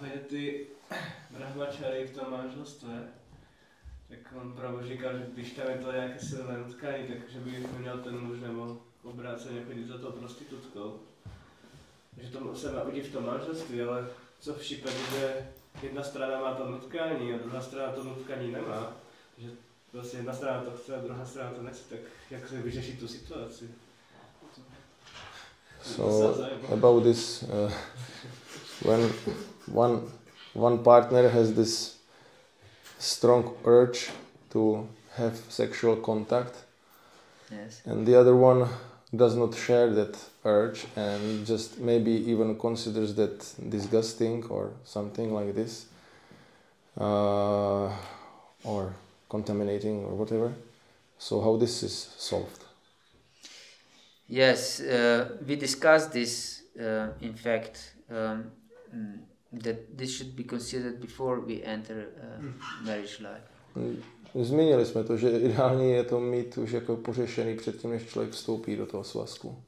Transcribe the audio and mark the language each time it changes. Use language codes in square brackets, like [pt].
[cs] Ty brahmačary v tom manželství, tak on právě říkal, že když tam je to nějaké silné nutkání, takže by měl ten muž nebo obráceně chodit za tou prostitutkou. Že to se má udít v tom manželství, ale co v případě, že jedna strana má to nutkání a druhá strana to nutkání nemá, že vlastně jedna strana to chce a druhá strana to nechce, tak jak se vyřešit tu situaci? [en] So about this, when one partner has this strong urge to have sexual contact, Yes. and the other one does not share that urge and just maybe even considers that disgusting or something like this, or contaminating or whatever. So how this is solved? Yes, we discussed this, in fact, that this should be considered before we enter marriage life. [cs] Zmínili jsme to, že ideální je to mít už jako pořešený předtím, než člověk vstoupí do toho svazku.